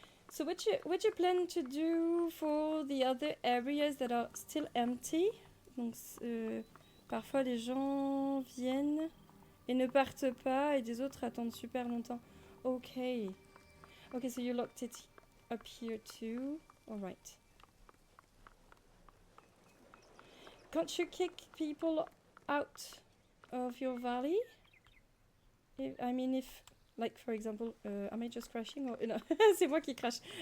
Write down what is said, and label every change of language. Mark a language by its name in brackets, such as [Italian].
[English] So what you plan to do for the other areas that are still empty? [French] Donc parfois les gens viennent et ne partent pas et des autres attendent super longtemps. [English] Okay, so you locked it up here too. All right. Can't you kick people out of your valley? If, like, for example, am I just crashing or no? [French] C'est moi qui crash.